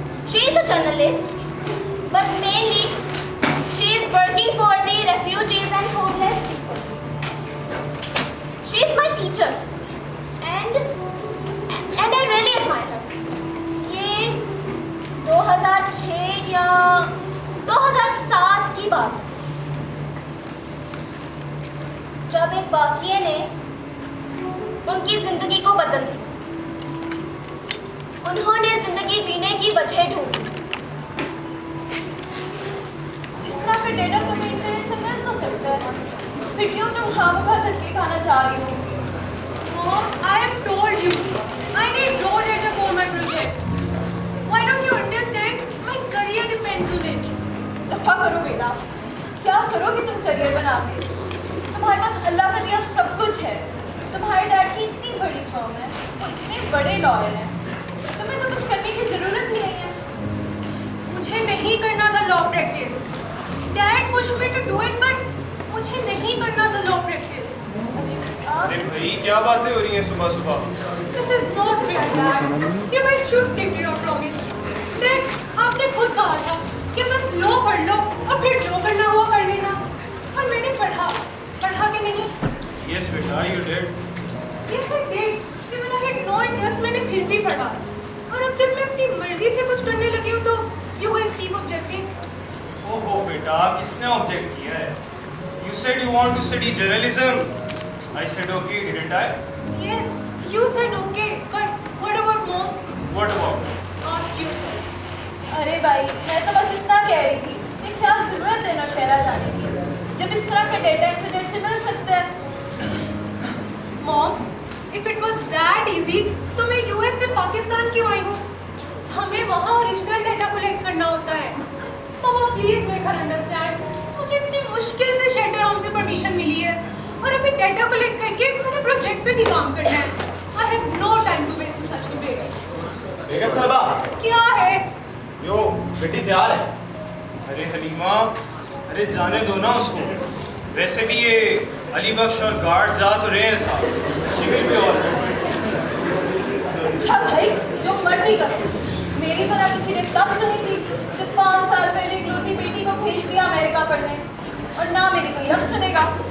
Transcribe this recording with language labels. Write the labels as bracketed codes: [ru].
[en] She is a journalist, but mainly she is working for the refugees and homeless people. She is my teacher, and I really admire her. [hi] ये 2006 या 2007 की बात है, जब एक वाक़ये ने उनकी जिंदगी को बदल दिया। उन्होंने जिंदगी जीने की वजह ढूंढी। इस तरह का डेटा तुम्हें इंटरनेट से मिल तो सकता है, फिर क्यों तुम खामखा धक्के खाना चाह रही हो? [en] Mom, I have told you, I need raw data for my project. Why don't you understand? My career depends on it. [hi] दफा करो बेटा, क्या करोगे तुम करियर बना के? तुम्हारे पास अल्लाह का दिया सब कुछ है। तुम्हारे डैड की इतनी बड़ी फर्म है, वो इतने बड़े लॉयर हैं, तुम्हें तो कुछ करने की जरूरत ही नहीं है। मुझे नहीं करना था law practice. [en] Dad pushed me to do it, but [hi] मुझे नहीं करना था लॉ प्रैक्टिस। अरे भाई क्या बातें हो रही हैं सुबह सुबह? [en] This is not fair, Dad. You guys should stick to your promise. [hi] Dad, आपने खुद कहा था कि बस लॉ पढ़ लो और फिर जो करना हुआ कर लेना। और मैंने पढ़ा कि नहीं? [en] Yes बेटा, you did. Yes, I did. Even I had no interest, [hi] मैंने फिर भी पढ़ा। और अब जब मैं अपनी मर्जी से कुछ करने लगी हूँ तो [en] you guys keep objecting. [hi] ओहो बेटा, किसने ऑब्जेक्ट किया है? [en] You said you want to study journalism. I said okay, didn't I? Yes, you said okay, but what about mom? What about? Ask yourself. [hi] अरे भाई, मैं तो बस इतना कह रही थी कि क्या जरूरत है नौशहरा जाने की, जब इस तरह का डेटा इंटरनेट से मिल सकता है। [en] Mom, if it was that easy, [hi] तो मैं US से पाकिस्तान क्यों आई हूँ? हमें वहाँ ओरिजिनल डेटा कलेक्ट करना होता है। [en] Mama, please make her understand. [hi] मुझे इतनी मुश्किल से शेल्टर होम से परमिशन मिली है और अभी डेटा कलेक्ट करके मैंने प्रोजेक्ट पे भी काम करना है। [en] I have no time to waste in such debates. [hi] बेगम साहबा, क्या है? यो बेटी तैयार है। अरे हलीमा, अरे जाने दो ना उसको। वैसे भी ये अली बख्श और गार्ड्स आ तो रहे हैं साथ। [en] She will be all right. [hi] अच्छा भाई, जो मर्जी करो। मेरी तो ना किसी ने तब सुनी थी जब 5 साल पहले इकलौती बेटी को भेज दिया अमेरिका पढ़ने, और ना मेरी कोई अब सुनेगा।